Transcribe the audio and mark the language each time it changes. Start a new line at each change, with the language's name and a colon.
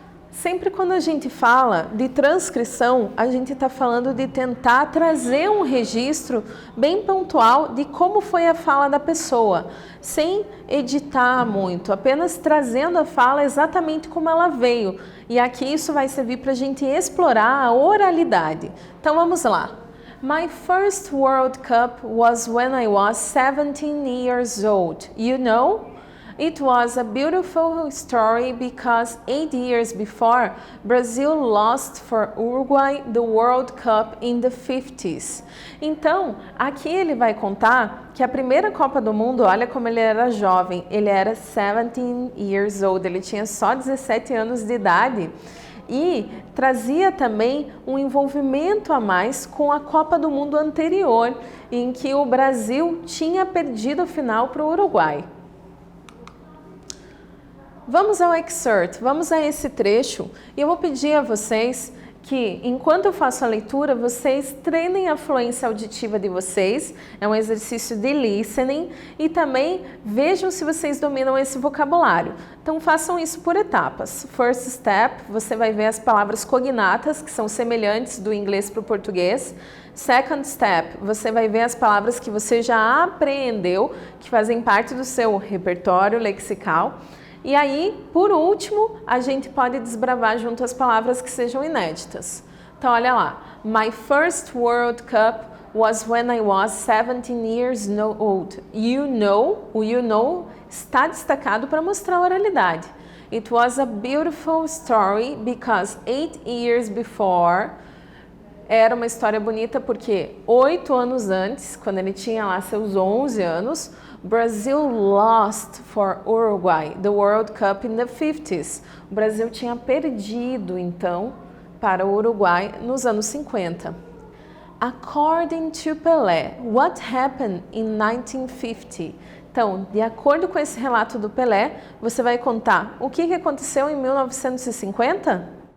Portuguese: Sempre quando a gente fala de transcrição, a gente está falando de tentar trazer um registro bem pontual de como foi a fala da pessoa, sem editar muito, apenas trazendo a fala exatamente como ela veio. E aqui isso vai servir para a gente explorar a oralidade. Então vamos lá.
English: My first World Cup was when I was 17 years old. You know? It was a beautiful story because 8 years before, Brazil lost for Uruguay the World Cup in the 50s.
Portuguese: Então, aqui ele vai contar que a primeira Copa do Mundo, olha como ele era jovem, ele era
English: 17 years old,
Portuguese: ele tinha só 17 anos de idade. E trazia também um envolvimento a mais com a Copa do Mundo anterior, em que o Brasil tinha perdido a final para o Uruguai. Vamos ao excerpt, vamos a esse trecho, e eu vou pedir a vocês que, enquanto eu faço a leitura, vocês treinem a fluência auditiva de vocês, é um exercício de listening, e também vejam se vocês dominam esse vocabulário. Então façam isso por etapas.
English: First step,
Portuguese: você vai ver as palavras cognatas, que são semelhantes do inglês para o português.
English: Second step,
Portuguese: você vai ver as palavras que você já apreendeu, que fazem parte do seu repertório lexical. E aí, por último, a gente pode desbravar junto as palavras que sejam inéditas. Então, olha lá.
English: My first World Cup was when I was 17 years old. You know,
Portuguese: o you know está destacado para mostrar a oralidade.
English: It was a beautiful story because 8 years before...
Portuguese: Era uma história bonita porque 8 anos antes, quando ele tinha lá seus 11 anos,
English: Brazil lost for Uruguay the World Cup in the 50s.
Portuguese: O Brasil tinha perdido, então, para o Uruguai nos anos 50.
English: According to Pelé, what happened in 1950?
Portuguese: Então, de acordo com esse relato do Pelé, você vai contar o que aconteceu em 1950?